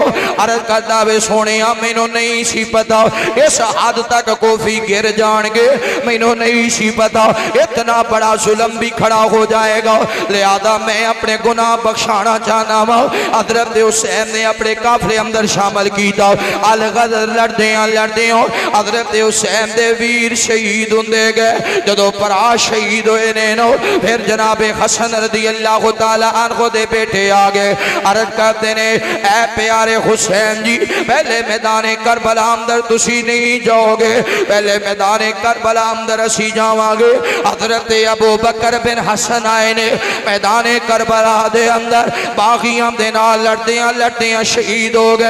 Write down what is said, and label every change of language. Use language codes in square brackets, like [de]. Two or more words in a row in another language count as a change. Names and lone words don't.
[pa] عرض کردا وے سوہنے مینوں نہیں سی پتا اس حد تک کوفی گر جان گے، مینوں نہیں سی پتا اتنا بڑا ظلم بھی کھڑا ہو جائے گا، لہٰذا میں اپنے گناہ بخشانا چاہنا وا. حضرت حسین نے اپنے قافلے اندر شامل کیا. الغدر لڑدے ہو حضرت حسین دے ویر شہید ہوندے گئے. جدوں بھرا شہید ہوئے نے نو فیر جناب حسن [ar] رضي الله تعالى عنه [pa] دے بیٹے آ گئے. عرض کردے نے اے پیارے حسین جی پہلے میدان کربلا اندر تسی نہیں جاؤ گے، پہلے میدان کربلا اندر اسی جاواں گے. حضرت ابو بکر بن حسن آئے نے میدان کربلا دے اندر باغیاں دے نال لڑدیاں شہید ہو گئے.